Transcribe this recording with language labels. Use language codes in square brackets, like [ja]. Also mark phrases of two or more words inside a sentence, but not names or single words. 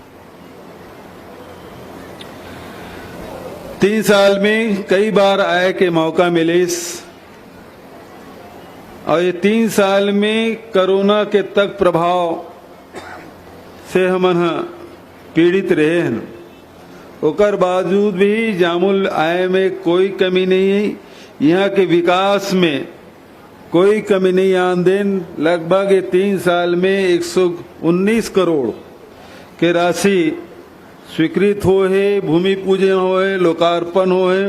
[hne] 3 साल में कई बार आए के मौका मिलिस और ये 3 साल में कोरोना के तक प्रभाव से हमन पीड़ित रहे हैं। ओकर बावजूद भी जामुल आय में कोई कमी नहीं है, यहाँ के विकास में कोई कमी नहीं आमदेन। लगभग 3 साल में 119 करोड़ के राशि स्वीकृत हो है, भूमि पूजन हो है, लोकार्पण हो है।